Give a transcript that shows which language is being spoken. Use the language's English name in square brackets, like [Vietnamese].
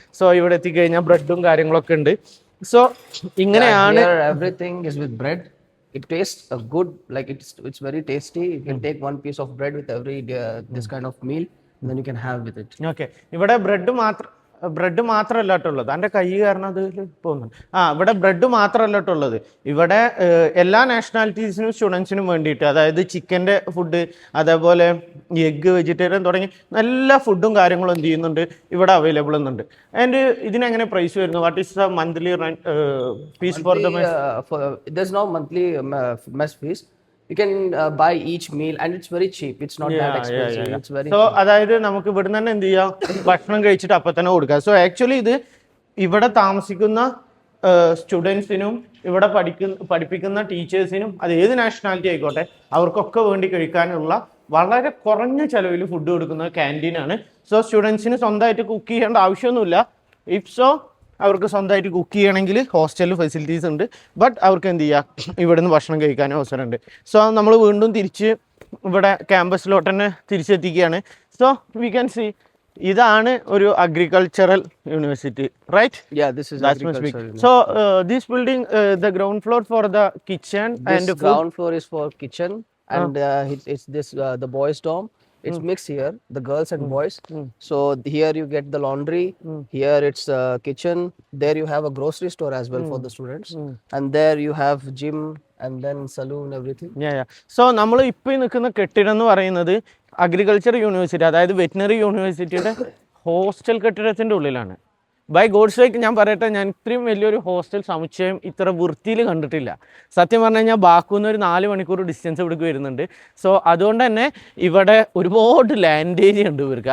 [Malayalam] So ഇവിടെ എത്തിക്കഴിഞ്ഞാൽ ബ്രെഡും കാര്യങ്ങളൊക്കെ ഉണ്ട്. സോ ഇങ്ങനെയാണ്. [English] Here everything is with bread. It tastes good, like it's very tasty. You can take one piece of bread with every this kind of meal, and then you can have with it. Okay. [Malayalam] ഇവിടെ bread മാത്രമല്ല കേട്ടുള്ളത്, എൻ്റെ കൈ കാരണം അത് പോകുന്നുണ്ട്. ഇവിടെ bread മാത്രമല്ല കേട്ടുള്ളത്, ഇവിടെ എല്ലാ നാഷണാലിറ്റീസിനും സ്റ്റുഡൻസിനും വേണ്ടിയിട്ട്, അതായത് ചിക്കൻ്റെ ഫുഡ്, അതേപോലെ എഗ്ഗ്, വെജിറ്റേറിയൻ തുടങ്ങി എല്ലാ ഫുഡും കാര്യങ്ങളും എന്ത് ചെയ്യുന്നുണ്ട് ഇവിടെ അവൈലബിൾ എന്നുണ്ട്. [English] And ഇതിനെങ്ങനെ price വരുന്നു? What is the monthly fees for the mess? There's no monthly mess fees. You can buy each meal and it's very cheap. It's not that expensive. It's very [Malayalam] so അതായത് നമുക്ക് ഇവിടെ തന്നെ എന്ത് ചെയ്യാം, ഭക്ഷണം കഴിച്ചിട്ട് അപ്പം തന്നെ കൊടുക്കാം. സോ ആക്ച്വലി ഇത് ഇവിടെ താമസിക്കുന്ന സ്റ്റുഡൻസിനും ഇവിടെ പഠിപ്പിക്കുന്ന ടീച്ചേഴ്സിനും അത് ഏത് നാഷണാലിറ്റി ആയിക്കോട്ടെ അവർക്കൊക്കെ വേണ്ടി കഴിക്കാനുള്ള വളരെ കുറഞ്ഞ ചെലവിൽ ഫുഡ് കൊടുക്കുന്ന ക്യാൻറ്റീനാണ്. സോ സ്റ്റുഡൻസിന് സ്വന്തമായിട്ട് കുക്ക് ചെയ്യേണ്ട ആവശ്യമൊന്നുമില്ല. ഇഫ് സോ അവർക്ക് സ്വന്തമായിട്ട് കുക്ക് ചെയ്യണമെങ്കിൽ ഹോസ്റ്റലിൽ ഫെസിലിറ്റീസ് ഉണ്ട്. ബട്ട് അവർക്ക് എന്ത് ചെയ്യുക, ഇവിടെ നിന്ന് ഭക്ഷണം കഴിക്കാനും അവസരമുണ്ട്. സോ നമ്മൾ വീണ്ടും തിരിച്ച് ഇവിടെ ക്യാമ്പസിലോട്ട് തന്നെ തിരിച്ചെത്തിക്കുകയാണ്. [English] so we can see [Malayalam] ഇതാണ് ഒരു agricultural university, right? [English] Yeah, this is agriculture. So this building the ground floor for the kitchen This and ground floor is for kitchen, and it's this the boys' dorm. It's mixed here, the girls and boys. So here you get the laundry. Here it's kitchen. There you have a grocery store as well for the students, and there you have gym and then saloon, everything. [Malayalam] So നമ്മൾ ഇപ്പോൾ നിൽക്കുന്ന കെട്ടിടം എന്ന് പറയുന്നത് agriculture university, അതായത് veterinary യൂണിവേഴ്സിറ്റിയുടെ hostel കെട്ടിടത്തിൻ്റെ ഉള്ളിലാണ്. [English] by God's sake [Malayalam] ഞാൻ പറയട്ടെ, ഞാൻ ഇത്രയും വലിയൊരു ഹോസ്റ്റൽ സമുച്ചയം ഇത്ര വൃത്തിയിൽ കണ്ടിട്ടില്ല. സത്യം പറഞ്ഞു കഴിഞ്ഞാൽ ബാക്കുന്ന് ഒരു 4 മണിക്കൂർ ഡിസ്റ്റൻസ് ഇവിടേക്ക് വരുന്നുണ്ട്. സോ അതുകൊണ്ട് തന്നെ ഇവിടെ ഒരുപാട് ലാൻഡ് ഏരിയ ഉണ്ട് ഇവർക്ക്.